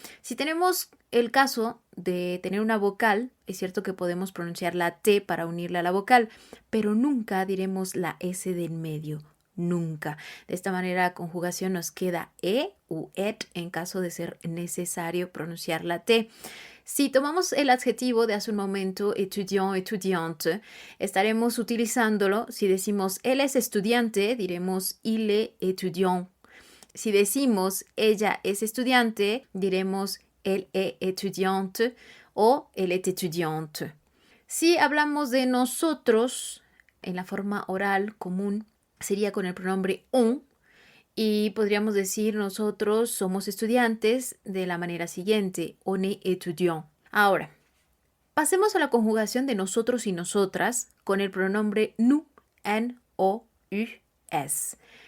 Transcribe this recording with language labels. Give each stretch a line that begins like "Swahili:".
Spanish: Si tenemos el caso de tener una vocal, es cierto que podemos pronunciar la T para unirla a la vocal, pero nunca diremos la S del medio. Nunca. De esta manera la conjugación nos queda u et en caso de ser necesario pronunciar la T. Si tomamos el adjetivo de hace un momento,
French: étudiant, étudiante,
Spanish: estaremos utilizándolo. Si decimos él es estudiante, diremos
French: il est étudiant.
Spanish: Si decimos ella es estudiante, diremos
French: elle est étudiante
Spanish: o elle est étudiante. Si hablamos de nosotros en la forma oral común, sería con el pronombre on, y podríamos decir nosotros somos estudiantes de la manera siguiente,
French: on est étudiant.
Spanish: Ahora, pasemos a la conjugación de nosotros y nosotras con el pronombre nous, N-O-U-S.